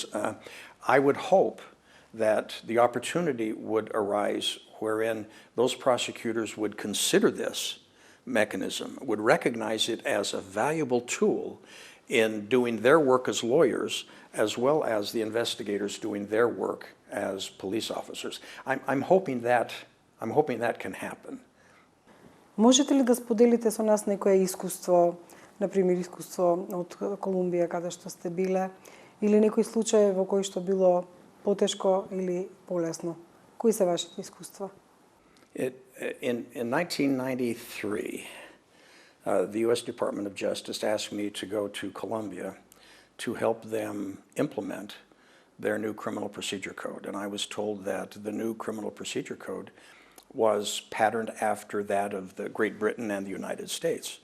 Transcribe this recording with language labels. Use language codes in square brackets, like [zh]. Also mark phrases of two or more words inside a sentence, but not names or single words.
[en] I would hope that the opportunity would arise wherein those prosecutors would consider this mechanism, would recognize it as a valuable tool in doing their work as lawyers, as well as the investigators doing their work as police officers. I'm hoping that can happen. [mk] Можете ли да споделите со нас некое искуство, например искуство од Колумбија каде што сте биле, или некој случај во кој што било потешко или полесно? Кои се вашите искуства? [en] In 1993, the U.S. Department of Justice asked me to go to Colombia to help them implement their new criminal procedure code. And I was told that the new criminal procedure code was patterned after that of the Great Britain and the United States.